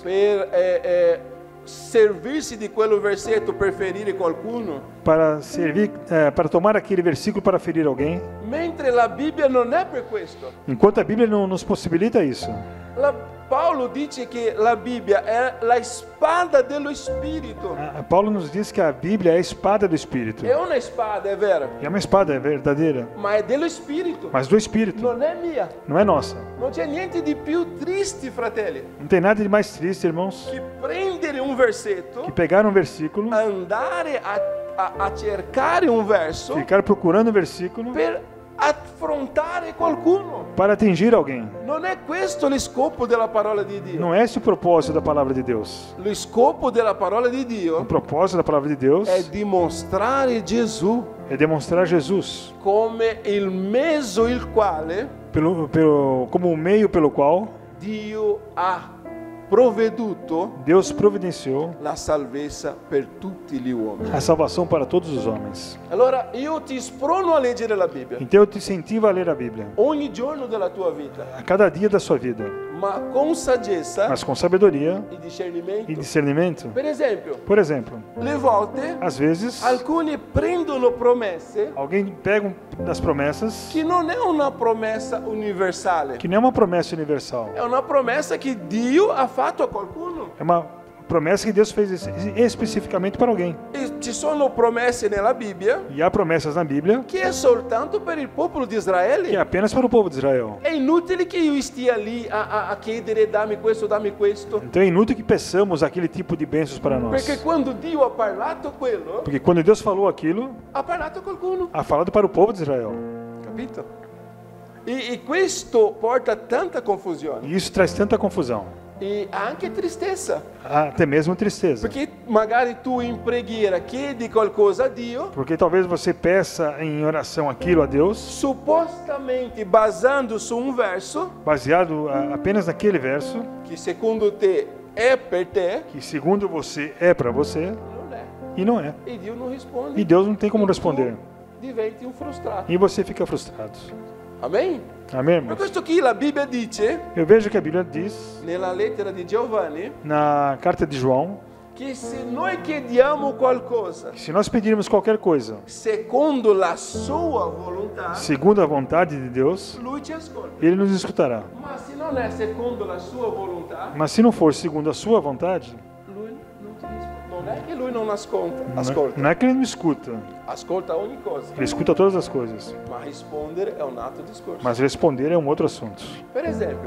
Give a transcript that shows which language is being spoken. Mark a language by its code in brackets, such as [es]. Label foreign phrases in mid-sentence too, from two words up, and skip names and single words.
[it] per servirsi di quello versetto per ferire qualcuno, [pt] para servir, para tomar aquele versículo para ferir alguém, [it] mentre la Bibbia non è per questo. [pt] enquanto a Bíblia não nos possibilita isso. [it] Paolo dice che la Bibbia è la spada dello Spirito. [pt] Paulo nos diz que a Bíblia é a espada do Espírito. [it] È una spada, è vero, [pt] E é uma espada, é verdadeira, [it] ma è dello Spirito, [pt] mas do Espírito, [it] non è mia. [pt] não é nossa. [it] Non c'è niente di più triste, fratelli, [pt] Não tem nada de mais triste, irmãos, [it] che prendere un versetto, [pt] que pegar um versículo, [it] andare a cercare un verso [pt] ficar procurando um versículo [it] per affrontare qualcuno. [pt] para atingir alguém. [it] Non è questo lo scopo della parola di Dio. [pt] Não é esse o propósito da palavra de Deus. [it] Lo scopo della parola di [pt] O [it] Dio [pt] propósito da palavra de Deus [it] è dimostrare Gesù [pt] é demonstrar Jesus [it] come il mezzo il quale [pt] como o meio pelo qual [it] Dio ha provveduto [pt] Deus providenciou [it] la salvezza per tutti gli uomini. [pt] a salvação para todos os homens. [it] Allora io ti sprono a leggere la Bibbia [pt] Então eu te incentivo a ler a Bíblia [it] ogni giorno della tua vita, [pt] a cada dia da sua vida, [it] ma con saggezza [pt] mas com sabedoria [it] e discernimento. [pt] e discernimento. [it] Per esempio, [pt] Por exemplo, [it] le volte [pt] às vezes [it] alcuni prendono promesse [pt] alguém pega das promessas [it] che non è una promessa universale, [pt] que não é uma promessa universal, [it] è una promessa che Dio ha fatto a qualcuno. [pt] é uma promessa que Deus fez especificamente para alguém. [it] E ci sono promesse nella Bibbia [pt] E há promessas na Bíblia [it] che è soltanto per il popolo di [pt] que é [it] Israele. [pt] apenas para o povo de Israel. [it] È inutile che io stia lì a chiedere dammi questo, [pt] Então é inútil que peçamos aquele tipo de bênçãos para nós. [it] perché quando Dio ha parlato quello, [pt] Porque quando Deus falou aquilo, [it] ha parlato a qualcuno, [pt] ha falado para o povo de Israel. [it] capito? E questo porta tanta confusione [pt] E isso traz tanta confusão, [it] e anche tristezza, [pt] até mesmo tristeza. [it] perché magari tu in preghiera chiedi qualcosa a Dio, [pt] Porque talvez você peça em oração aquilo a Deus, [it] supostamente basando su un verso [pt] baseado apenas naquele verso, [it] che secondo te è per te, [pt] que segundo você é para você, [it] non è. [pt] e não é. [it] E Dio non risponde. [pt] E Deus não tem como [it] Tu [pt] responder. [it] diventi un frustrato. [pt] E você fica frustrado. [it] Amen? [pt] Amém, [it] Per [pt] irmãos? [it] questo qui la Bibbia dice, [pt] Eu vejo que a Bíblia diz, [it] nella lettera di Giovanni, [pt] na carta de João, [it] che se noi chiediamo qualcosa [pt] que se nós pedirmos qualquer coisa, [it] secondo la sua volontà, [pt] segundo a vontade de Deus, [it] lui ci ascolta. [pt] Ele nos escutará. [it] Ma se non è secondo la sua volontà, [pt] Mas se não for segundo a sua vontade, [it] lui non ti risponde. Non è che lui non ascolta, [pt] não é que Ele não escuta. [it] ascolta ogni cosa, [pt] Ele escuta todas as coisas. [it] ma rispondere è un altro discorso. [pt] Mas responder é um outro assunto. [it] Per esempio,